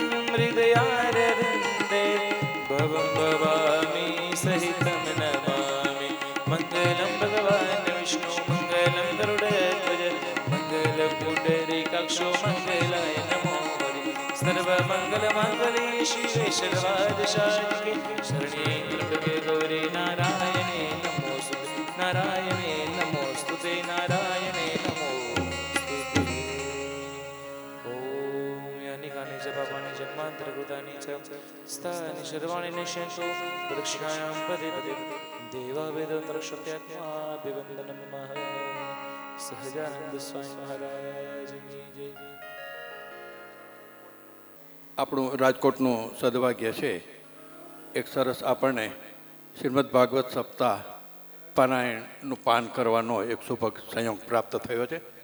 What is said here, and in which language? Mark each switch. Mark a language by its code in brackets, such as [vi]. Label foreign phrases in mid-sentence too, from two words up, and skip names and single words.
[sa] हृदयारविन्दे भवं भवामि सहितं नमामि मङ्गलं भगवान् विष्णु मङ्गलं गरुडध्वज मङ्गलं पुण्डरीकाक्षो मङ्गलाय नमो हरि सर्वमङ्गलमाङ्गल्ये शिवे सर्वार्धसाधिके शरण्ये त्र्यम्बके गौरी नारायणे नमोस्तुते नारायणे नमोस्तुते नारायणे नमोस्तुते ओम यानि कानि च पापानि जन्मान्तरकृतानि च स्थानि सर्वाणि नश्यन्तो प्रदक्षिणायां पदे पदे દેવાવેદોત્તરશ્રુત્યાત્માભિવંદનમ મહ [gu] સહજાનંદ સ્વામી મહારાજની જય. આપણું રાજકોટનું સદભાગ્ય છે, એક સરસ આપણને શ્રીમદ ભાગવત સપ્તાહ પારાયણનું પાન કરવાનો એક શુભ સંયોગ પ્રાપ્ત થયો છે.